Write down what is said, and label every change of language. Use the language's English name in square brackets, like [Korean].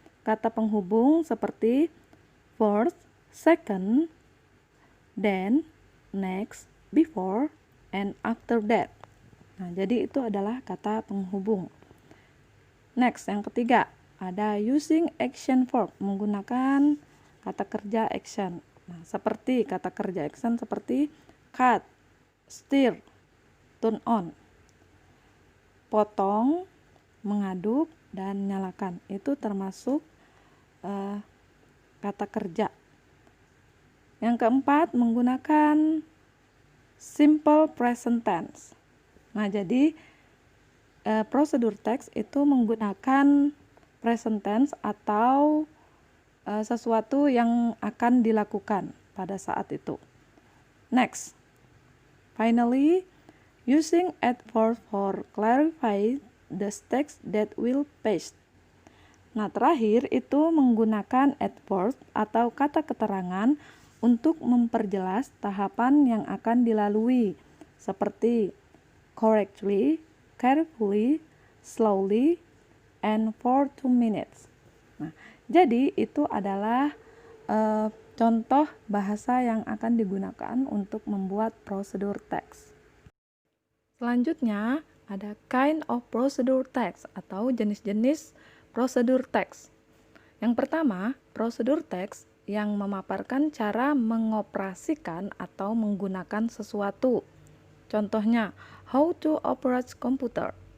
[Indonesian] Kata penghubung seperti [English] first, second, then, next, before, and after that. [Indonesian] Nah, jadi itu adalah kata penghubung. Next, yang ketiga, ada using action verb, menggunakan kata kerja action. Nah, seperti kata kerja action seperti cut, stir, turn on. Potong, mengaduk, dan nyalakan. Itu termasuk kata kerja. Yang keempat, menggunakan simple present tense. Nah, jadi prosedur teks itu menggunakan present tense atau sesuatu yang akan dilakukan pada saat itu. [English] Next, finally, using adverb for clarify the text that will paste. [Indonesian] Nah, terakhir itu menggunakan adverb atau kata keterangan untuk memperjelas tahapan yang akan dilalui, seperti [English] correctly, carefully, slowly, and for 2 minutes. [Indonesian] Nah, jadi itu adalah contoh bahasa yang akan digunakan untuk membuat prosedur teks. Selanjutnya, ada kind of procedure text atau jenis-jenis prosedur teks. Yang pertama, prosedur teks yang memaparkan cara mengoperasikan atau menggunakan sesuatu. Contohnya, [English] how to operate computer.